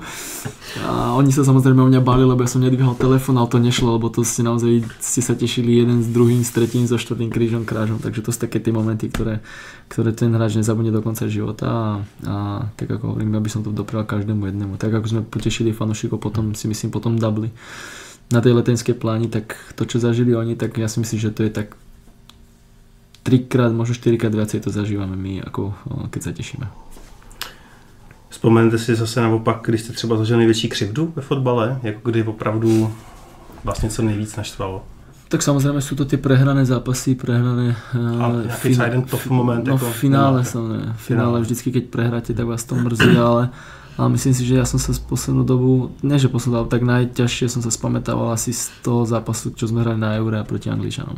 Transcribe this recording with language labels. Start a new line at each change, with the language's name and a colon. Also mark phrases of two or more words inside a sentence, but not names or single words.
Slovak: A oni sa samozrejme o mňa báli, lebo ja som nedvíhal telefón, ale to nešlo, lebo to ste naozaj sa tešili jeden s druhým, s tretím, so štvrtým krížom, krážom, takže to sú také tie momenty, ktoré ten hráč nezabudne do konca života a tak ako hovorím, ja by som to doprial každému jednému, tak ako sme potešili fanúšikov potom, si myslím, potom Dubli na tej letenskej pláni, tak to, čo zažili oni, tak ja si myslím, že to je tak 3-krát, možno 4-krát viacej to zažívame my, ako keď sa tešíme.
Czech: Vzpomenete si zase naopak, když jste třeba zažili největší křivdu ve fotbale, jako kdy opravdu vlastně co nejvíc naštvalo?
Slovak: Tak samozrejme sú to tie prehrané zápasy, prehrané finále vždycky, keď prehráte, tak vás to mrzí, ale myslím si, že ja som sa z poslednú dobu, tak najťažšie som sa spamätával asi z toho zápasu, čo sme hrali na Eure proti Angličanom.